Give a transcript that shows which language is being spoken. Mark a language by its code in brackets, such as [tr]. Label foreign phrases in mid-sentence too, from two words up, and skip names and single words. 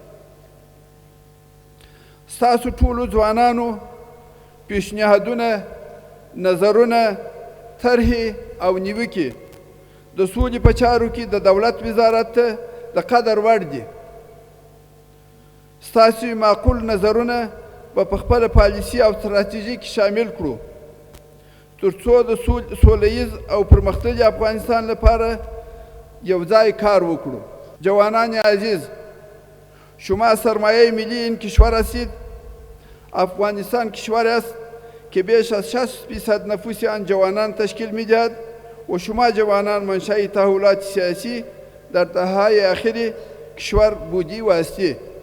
[ps] ستاسو ټولو ځوانانو پیشنهادونه، نظرونه، طرحې او نیوکې د سولې په چارو کې د دولت وزارت ته د قدر وړ دي. ستاسو معقول نظرونه به په خپله پالیسي او ستراتیژي کې شامل کړو تر څو د سوله ییز او پرمختللي افغانستان لپاره یو ځای کار وکړو. [fa] جوانان عزیز، شما سرمایه ملی این کشور هستید. افغانستان کشوری است که بیش از 60% نفوس آن جوانان تشکیل می‌دهد و شما جوانان منشأ تحولات سیاسی در دهه‌های اخیر کشور بودی و هستی.